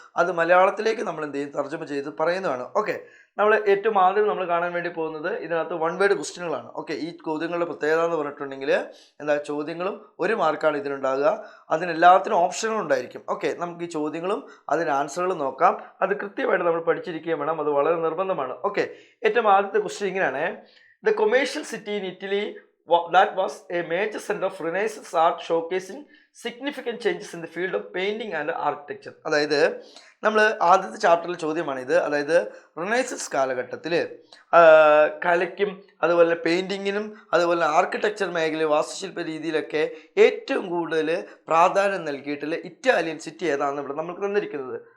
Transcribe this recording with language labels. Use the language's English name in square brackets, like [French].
[Malayalam] അത് മലയാളത്തിലേക്ക് നമ്മൾ എന്ത് ചെയ്യും, തർജ്ജമ ചെയ്ത് പറയുന്നതാണ്. ഓക്കെ, നമ്മൾ ഏറ്റവും ആദ്യം നമ്മൾ കാണാൻ വേണ്ടി പോകുന്നത് ഇതിനകത്ത് 1 വേർഡ് ക്വസ്റ്റ്യനുകളാണ്. ഓക്കെ, ഈ ചോദ്യങ്ങളുടെ പ്രത്യേകത എന്ന് പറഞ്ഞിട്ടുണ്ടെങ്കിൽ ചോദ്യങ്ങളും 1 മാർക്കാണ് ഇതിനുണ്ടാകുക. അതിനെല്ലാത്തിനും ഓപ്ഷനുകൾ ഉണ്ടായിരിക്കും. ഓക്കെ, നമുക്ക് ഈ ചോദ്യങ്ങളും അതിന് ആൻസറുകളും നോക്കാം. അത് കൃത്യമായിട്ട് നമ്മൾ പഠിച്ചിരിക്കുകയും വേണം, അത് വളരെ നിർബന്ധമാണ്. [English] okay, [Malayalam] ഏറ്റവും ആദ്യത്തെ ക്വസ്റ്റ്യൻ ഇങ്ങനെയാണ്: [English] The commercial city in Italy that was a major center of Renaissance art showcasing significant changes in the field of painting and architecture. [Malayalam] അതായത് നമ്മൾ ആദ്യത്തെ ചാപ്റ്ററിലെ ചോദ്യമാണിത്. അതായത് റിനൈസൻസ് കാലഘട്ടത്തിൽ കലയ്ക്കും അതുപോലെ പെയിൻറ്റിങ്ങിനും അതുപോലെ ആർക്കിടെക്ചർ മേഖല വാസ്തുശില്പ രീതിയിലൊക്കെ ഏറ്റവും കൂടുതൽ പ്രാധാന്യം നൽകിയിട്ടുള്ള ഇറ്റാലിയൻ സിറ്റി ഏതാണെന്ന് ഇവിടെ നമുക്ക് തന്നിരിക്കുന്നത്.